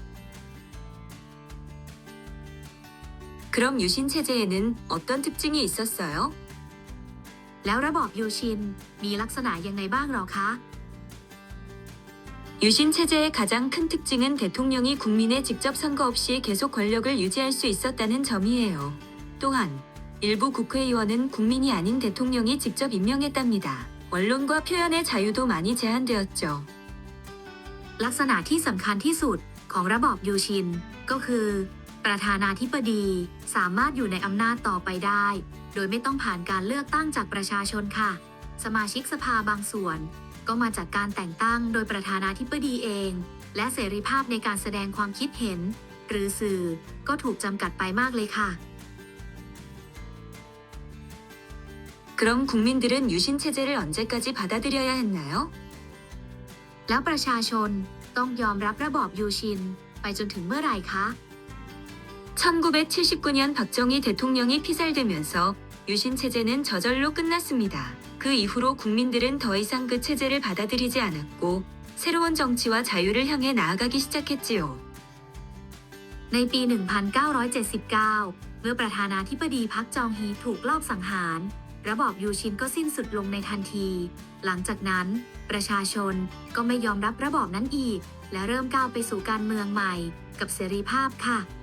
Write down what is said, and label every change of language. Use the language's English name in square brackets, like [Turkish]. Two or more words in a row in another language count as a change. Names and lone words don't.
[Korean] 그럼 유신 체제에는 어떤 특징이 있었어요? [Thai] แล้วระบอบยูชินมีลักษณะยังไงบ้างหรอคะ [Korean] 유신 체제의 가장 큰 특징은 대통령이 국민의 직접 선거 없이 계속 권력을 유지할 수 있었다는 점이에요. 또한 일부 국회의원은 국민이 아닌 대통령이 직접 임명했답니다. 언론과 표현의 자유도 많이 제한되었죠. [Thai] ลักษณะที่สำคัญที่สุดของระบอบยูชินก็คือ ประธานาธิบดีสามารถอยู่ในอำนาจต่อไปได้ โดยไม่ต้องผ่านการเลือกตั้งจากประชาชนค่ะ สมาชิกสภาบางส่วนก็มาจากการแต่งตั้งโดยประธานาธิบดีเอง และเสรีภาพในการแสดงความคิดเห็น หรือสื่อก็ถูกจำกัดไปมากเลยค่ะ [Korean] 그럼 국민들은 유신 체제를 언제까지 받아들여야 했나요? [Thai] แล้วประชาชนต้องยอมรับระบอบยูชินไปจนถึงเมื่อไหร่คะ [Korean] 1979년 박정희 대통령이 피살되면서 유신 체제는 저절로 끝났습니다. 그 이후로 국민들은 더 이상 그 체제를 받아들이지 않았고 새로운 정치와 자유를 향해 나아가기 시작했지요. [Thai] ในปี 1979 เมื่อประธานาธิบดีพักจองฮีถูกลอบสังหาร ระบอบยูชินก็สิ้นสุดลงในทันที หลังจากนั้นประชาชนก็ไม่ยอมรับระบอบนั้นอีก และเริ่มก้าวไปสู่การเมืองใหม่กับเสรีภาพค่ะ